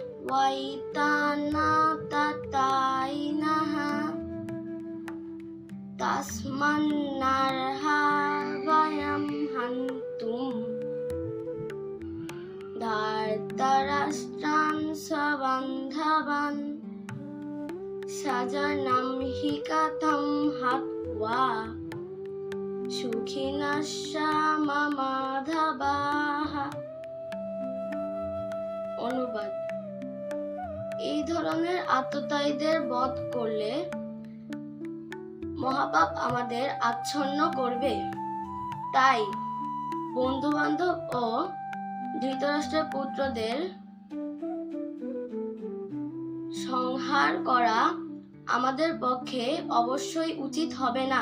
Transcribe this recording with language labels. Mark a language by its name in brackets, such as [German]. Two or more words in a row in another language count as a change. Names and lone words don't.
[Sanskrit] वैतानाततायिनः तस्मान्नर्हा वयं हन्तुं धर्तराष्ट्रान् स्वबान्धवान् स्वजनं हि कथं हत्वा সুখিনঃ মাধবাঃ। [Bangla] অনুবাদ: এই ধরনের আততায়ীদের বধ করলে মহাপাপ আমাদের আচ্ছন্ন করবে। তাই বন্ধু-বান্ধব ও ধৃতরাষ্ট্রের পুত্রদের সংহার করা আমাদের পক্ষে অবশ্যই উচিত হবে না।